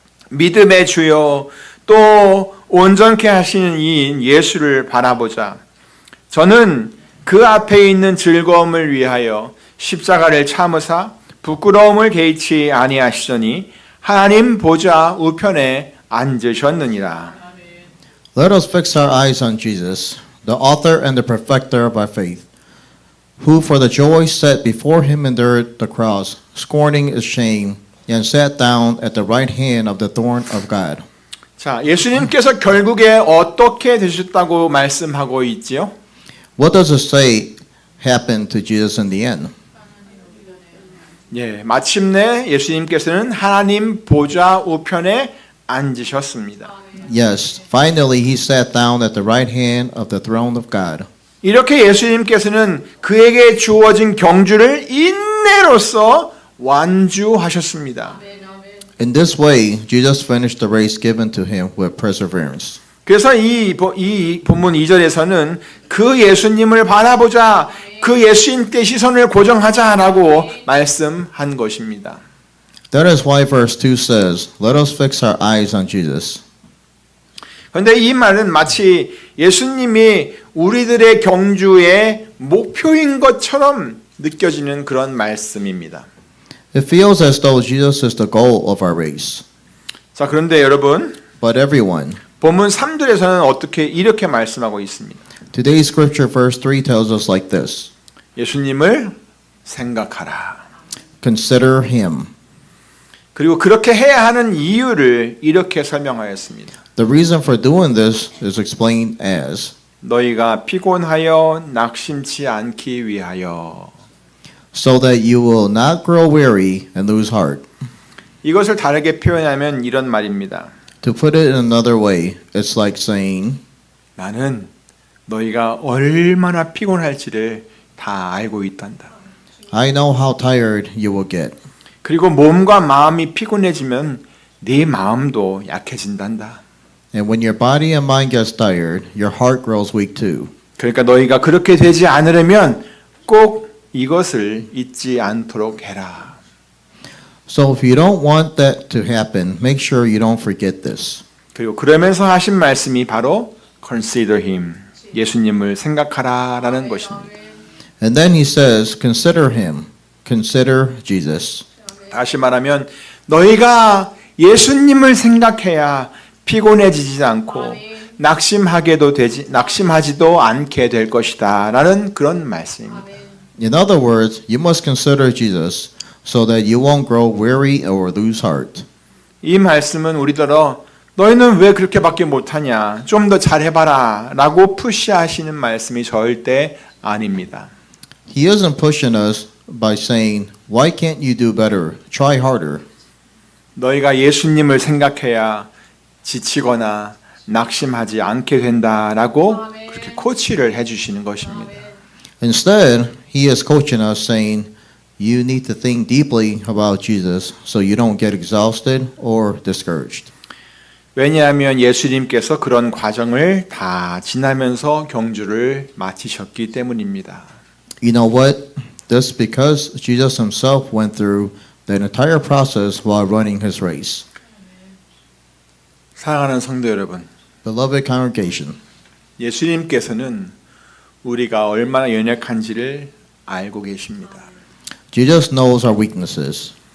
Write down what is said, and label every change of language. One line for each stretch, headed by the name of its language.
Korean: 믿음의 주여 또 온전케 하시는 이인 예수를 바라보자. 저는 그 앞에 있는 즐거움을 위하여 십자가를 참으사 부끄러움을 개의치 아니하시더니 하나님 보좌 우편에 앉으셨느니라.
English: Let us fix our eyes on Jesus, the author and the perfecter of our faith, who for the joy set before him endured the cross, scorning its shame, and sat down at the right hand of the throne of God.
Korean: 자, 예수님께서 결국에 어떻게 되셨다고 말씀하고 있지요?
English: What does it say happened to Jesus in the end?
Korean: 예, 마침내 예수님께서는 하나님 보좌 우편에 앉으셨습니다.
English: Yes, finally he sat down at the right hand of the throne of God.
Korean: 이렇게 예수님께서는 그에게 주어진 경주를 인내로써 완주하셨습니다.
English: In this way, Jesus finished the race given to him with perseverance.
Korean: 그래서 이 본문 2절에서는 그 예수님을 바라보자, 그 예수님께 시선을 고정하자라고 말씀한 것입니다.
English: That is why verse 2 says, Let us fix our eyes on Jesus.
Korean: 그런데 이 말은 마치 예수님이 우리들의 경주의 목표인 것처럼 느껴지는 그런 말씀입니다.
English: It feels as though Jesus is the goal of our race.
Korean: 자, 그런데 여러분,
English: But everyone,
Korean: 본문 3절에서는 이렇게 말씀하고 있습니다.
English: today's scripture verse 3 tells us like this.
Korean: 예수님을 생각하라.
English: Consider him.
Korean: 그리고 그렇게 해야 하는 이유를 이렇게 설명하였습니다.
English: The reason for doing this is explained as,
Korean: 너희가 피곤하여 낙심치 않기 위하여.
English: so that you will not grow weary and lose heart.
Korean: 이것을 다르게 표현하면 이런 말입니다.
English: To put it in another way, it's like saying,
Korean: 나는 너희가 얼마나 피곤할지를 다 알고 있단다.
English: I know how tired you will get.
Korean: 그리고 몸과 마음이 피곤해지면 네 마음도 약해진단다.
English: And when your body and mind gets tired, your heart grows weak too.
Korean: 그러니까 너희가 그렇게 되지 않으려면 꼭 이것을 잊지 않도록 해라.
English: So if you don't want that to happen, make sure you don't forget this.
Korean: 그리고 그러면서 하신 말씀이 바로
English: consider him,
Korean: 예수님을 생각하라라는 것입니다.
English: And then he says, consider him, consider Jesus.
Korean: 다시 말하면 너희가 예수님을 생각해야 피곤해지지 않고 낙심하지도 않게 될 것이다라는 그런 말씀입니다.
English: In other words, you must consider Jesus so that you won't grow weary or lose heart.
Korean: 이 말씀은 우리더러 너희는 왜 그렇게밖에 못하냐, 좀 더 잘해봐라라고 푸시하시는 말씀이 절대 아닙니다.
English: He isn't pushing us by saying, why can't you do better? Try harder.
Korean: 너희가 예수님을 생각해야 지치거나 낙심하지 않게 된다라고 그렇게 코치를 해주시는 것입니다.
English: Instead, he is coaching us saying, you need to think deeply about Jesus so you don't get exhausted or discouraged.
Korean: 왜냐하면 예수님께서 그런 과정을 다 지나면서 경주를 마치셨기 때문입니다.
English: You know what? That's because Jesus himself went through that entire process while running his race.
Korean: 사랑하는 성도 여러분,
English: Beloved congregation,
Korean: 예수님께서는 우리가 얼마나 연약한지를 알고 계십니다.
English: Jesus knows our weaknesses.